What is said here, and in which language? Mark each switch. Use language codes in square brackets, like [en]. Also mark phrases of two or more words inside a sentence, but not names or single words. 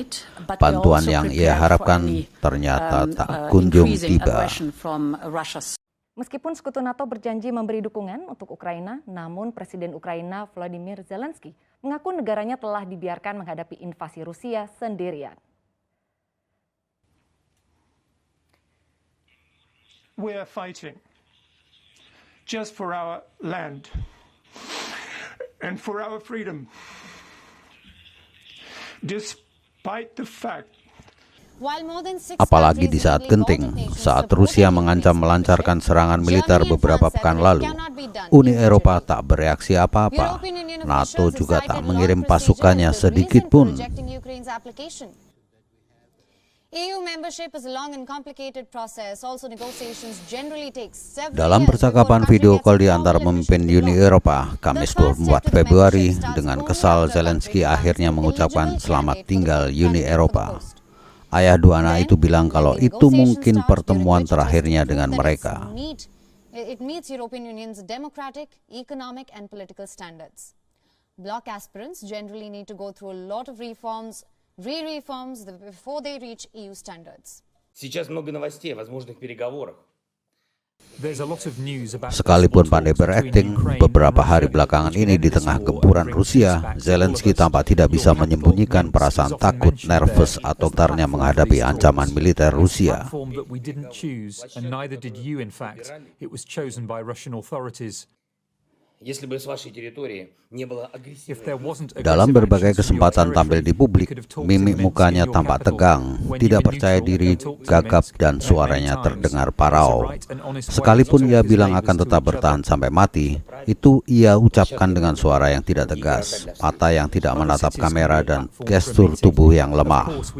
[id] Bantuan yang ia harapkan ternyata tak kunjung tiba. Meskipun sekutu NATO berjanji memberi dukungan untuk Ukraina, namun Presiden Ukraina Volodymyr Zelensky mengaku negaranya telah dibiarkan menghadapi invasi Rusia sendirian. [en] We are fighting just for our land and for our freedom. [id] Apalagi di saat genting, saat Rusia mengancam melancarkan serangan militer beberapa pekan lalu, Uni Eropa tak bereaksi apa-apa. NATO juga tak mengirim pasukannya sedikit pun. Dalam percakapan [en] video call [id] di antara pemimpin Uni Eropa, Kamis 24 Februari, dengan kesal Zelensky akhirnya mengucapkan selamat tinggal Uni Eropa. Ayah dua anak itu bilang kalau itu mungkin pertemuan terakhirnya dengan mereka. [en] It meets European Union's democratic, economic and political standards. Bloc aspirants generally need to go through a lot of reforms before they reach EU standards. [ru] Сейчас много новостей о возможных переговорах. [id] Sekalipun pandai berakting, beberapa hari belakangan ini di tengah gempuran Rusia, Zelensky tampak tidak bisa menyembunyikan perasaan takut, nervous, atau gentarnya menghadapi ancaman militer Rusia. [ru] Если бы с вашей территории не было агрессивной... [id] Dalam berbagai kesempatan tampil di publik, mimik mukanya tampak tegang, tidak percaya diri, gagap, dan suaranya terdengar parau. Sekalipun ia bilang akan tetap bertahan sampai mati, itu ia ucapkan dengan suara yang tidak tegas, mata yang tidak menatap kamera, dan gestur tubuh yang lemah.